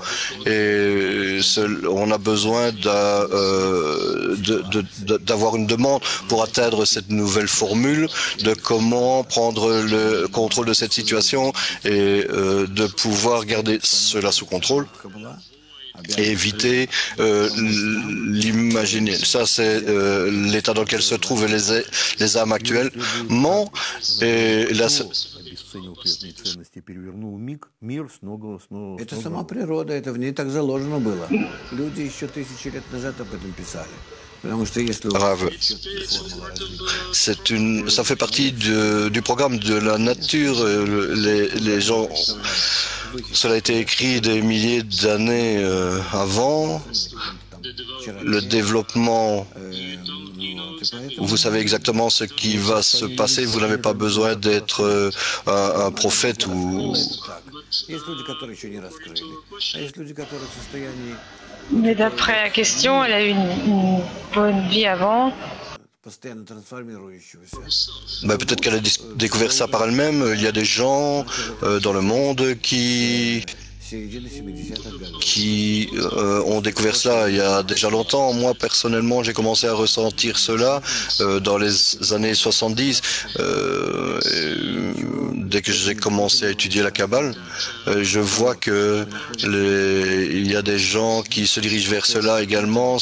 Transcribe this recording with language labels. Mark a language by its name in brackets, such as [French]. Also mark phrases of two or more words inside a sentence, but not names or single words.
[French] Et on a besoin d'avoir une demande pour atteindre cette nouvelle formule de comment prendre le contrôle de cette situation et de pouvoir garder cela sous contrôle et éviter l'imaginer. Ça, c'est l'état dans lequel se trouvent les âmes actuellement. Et là, [Russian] Это сама природа, это в ней так заложено было. Люди еще тысячи лет назад об этом писали. [French] Rav, ça fait partie du programme de la nature. Les gens, cela a été écrit des milliers d'années avant. Le développement, vous savez exactement ce qui va se passer. Vous n'avez pas besoin d'être un prophète ou [Russian] Есть люди, которые еще не раскрыли. А есть люди, которые в состоянии [French] Mais d'après la question, elle a eu une bonne vie avant. [Russian] постоянно трансформирующегося. [French] Peut-être qu'elle a découvert ça par elle-même. Il y a des gens dans le monde [Russian] Середины 70-х годов. [French] qui ont découvert cela il y a déjà longtemps. Moi, personnellement, j'ai commencé à ressentir cela dans les années 70. Dès que j'ai commencé à étudier la Kabbale, je vois que il y a des gens qui se dirigent vers cela également.